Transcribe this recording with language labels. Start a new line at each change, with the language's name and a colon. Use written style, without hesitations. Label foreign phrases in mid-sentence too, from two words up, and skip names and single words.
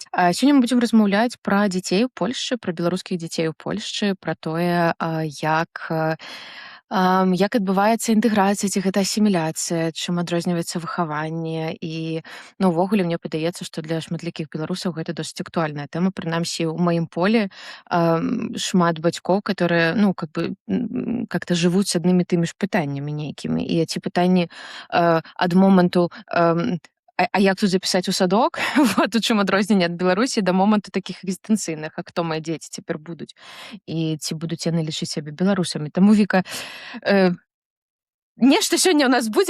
Belarusian: Сёння мы будзем размаўляць пра дзяцей у Польшчы, пра беларускіх дзяцей у Польшчы, пра тое, як адбываецца інтэграцыя, ці гэта асіміляцыя, чым адрозніваецца выхаванне. І увогуле мне падаецца, што для шматлікіх беларусаў гэта досыць актуальная тэма. Прынамсі, у маім полі шмат бацькоў,
Russian: которые как-то
Belarusian: жывуць з аднымі тымі ж пытаннямі нейкімі. І ці пытанні ад моманту а як тут запісаць у садок? Вот у чым адрозненне ад Беларусі да моманту такіх экзістэнцыйных, а хто мае дзеці цяпер будуць? І ці будуць яны лічыць сябе беларусамі? Таму, Віка, нешта сёння ў нас будзе.